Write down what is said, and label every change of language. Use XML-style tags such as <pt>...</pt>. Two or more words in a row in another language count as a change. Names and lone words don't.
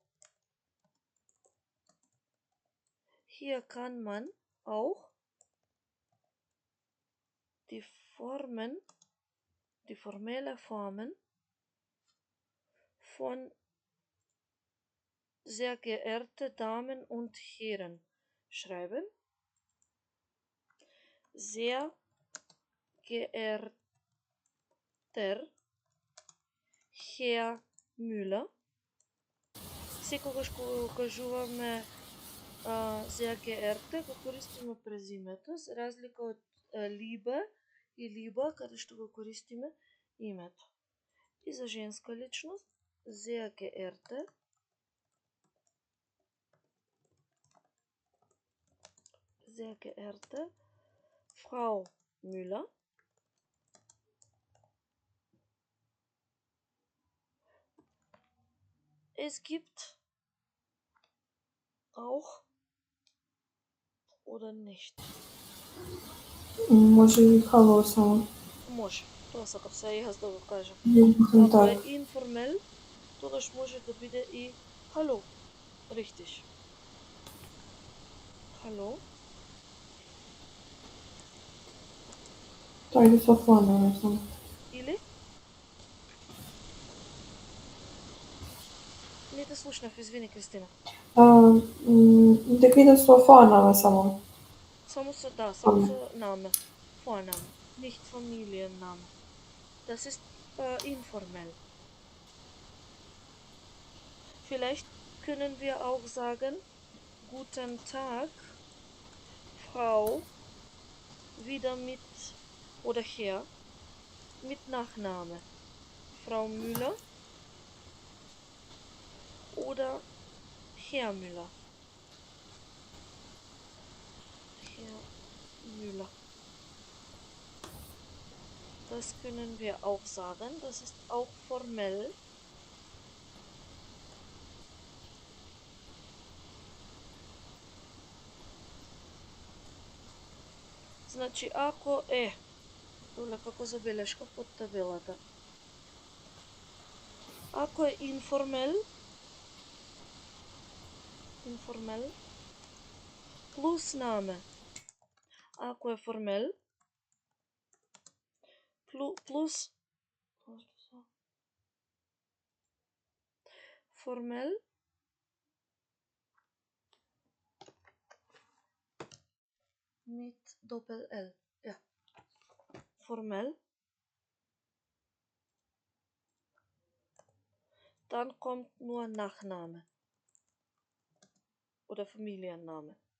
<de>Hier kann man auch die formelle Formen von sehr geehrte Damen und Herren schreiben. Sehr geehrter Herr Müller.</de> <mk>Секогаш кога кажуваме</mk> <de>sehr geehrte,</de> <mk>го користиме презимето, за разлика од Liebe и Liba, каде што го користиме името. И за женска личност,</mk> <de>sehr geehrte Frau Müller. Es gibt auch oder nicht.</de> <mk>Може и хало само. Може. Тоа сакав се јас да го кажам. Ако Ако е информел, тогаш може да биде и hallo.</mk> <de>Richtig. Hallo.</de> <mk>Тоа е со фона, само. Или? Не те слушнав, извини, Кристина. Дека иде со фона, само. Само со</mk> <de>Name. Vorname. Nicht Familienname. Das ist informell. Vielleicht können wir auch sagen, guten Tag, Frau, wieder mit oder Herr mit Nachname. Frau Müller oder Herr Müller. Herr Müller. Das können wir auch sagen. Das ist auch formell.</de> <mk>Значи, ако е, доле како забелешка под табелата. Ако е информел, плюс наме. Ако е формел, плюс</mk> <de>formell mit Doppel-L. Ja. Formell. Dann kommt nur Nachname oder Familienname.</de>